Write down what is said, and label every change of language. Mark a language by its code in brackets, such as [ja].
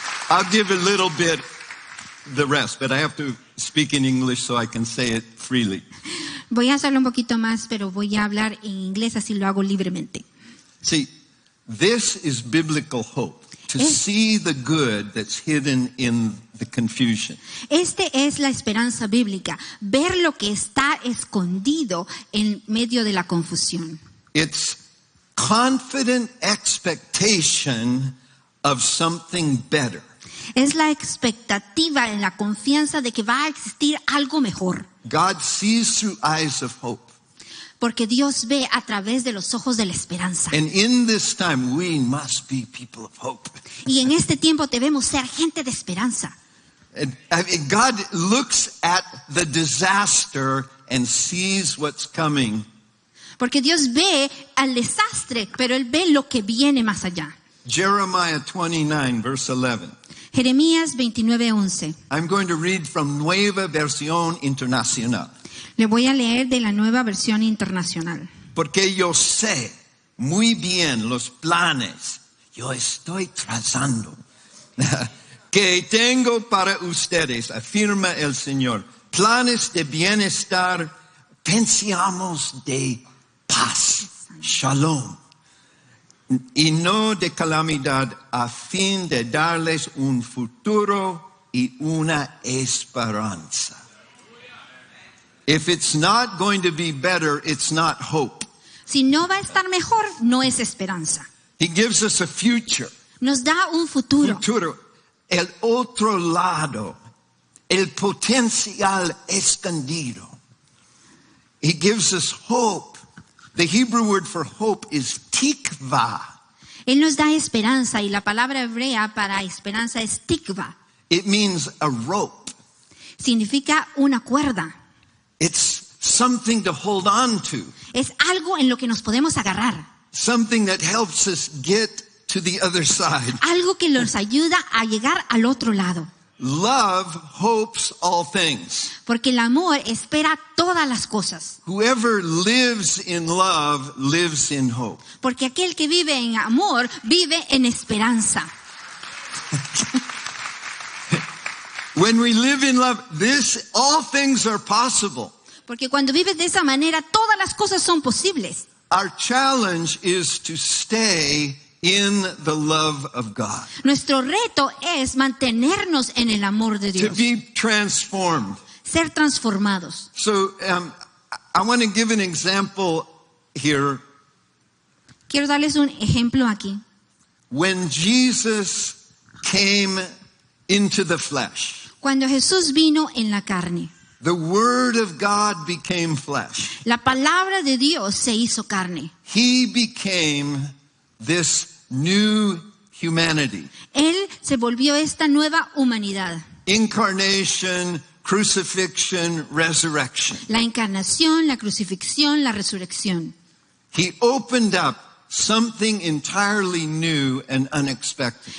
[en] I'll give a little bit the rest, but I have to speak in English so I can say it freely. [es] Voy a hacerlo un poquito más, pero voy a hablar en inglés, así lo hago libremente. [en] See, this is biblical hope, to see the good that's hidden in the confusion. [es] Este es la esperanza bíblica, ver lo que está escondido en medio de la confusión. [en] It's confident expectation of something better. [es] Es la expectativa, en la confianza de que va a existir algo mejor. [en] God sees through eyes of hope. [es] Porque Dios ve a través de los ojos de la esperanza. [en] And in this time we must be people of hope. [es] Y en este tiempo debemos ser gente de esperanza. [en] And God looks at the disaster and sees what's coming. [es] Porque Dios ve al desastre, pero Él ve lo que viene más allá. [en] Jeremiah 29, verse 11. [es] Jeremías 29:11. [en] I'm going to read from Nueva Versión Internacional. [es] Le voy a leer de la Nueva Versión Internacional. Porque yo sé muy bien los planes, yo estoy trazando, que tengo para ustedes, afirma el Señor. Planes de bienestar, pensamos de paz, shalom, y no de calamidad, a fin de darles un futuro y una esperanza. [en] If it's not going to be better, it's not hope. [es] Si no va a estar mejor, no es esperanza. [en] He gives us a future. [es] Nos da un futuro. Futuro. El otro lado. El potencial escondido. [en] He gives us hope. The Hebrew word for hope is tikva. [es] Él nos da esperanza y la palabra hebrea para esperanza es tikva. [en] It means a rope. [es] Significa una cuerda. [en] It's something to hold on to. [es] Es algo en lo que nos podemos agarrar. [en] Something that helps us get to the other side. [es] Algo que nos ayuda a llegar al otro lado. [en] Love hopes all things. [es] Porque el amor espera todas las cosas. [en] Whoever lives in love lives in hope. [es] Porque aquel que vive en amor vive en esperanza. [en] When we live in love, all things are possible. [es] Porque cuando vives de esa manera, todas las cosas son posibles. [en] Our challenge is to stay in the love of God. [es] Nuestro reto es mantenernos en el amor de [en] To [es] Dios. [en] be transformed. [es] Ser transformados. [en] So I want to give an example here. [es] Quiero darles un ejemplo aquí. [en] When Jesus came into the flesh, [es] Cuando Jesús vino en la carne, [en] the Word of God became flesh. [es] la palabra de Dios se hizo carne. [en] He became this new humanity. [es] Él se volvió esta nueva humanidad. [en] Incarnation, crucifixion, resurrection. [es] La encarnación, la crucifixión, la resurrección. [en] He opened up something entirely new and unexpected.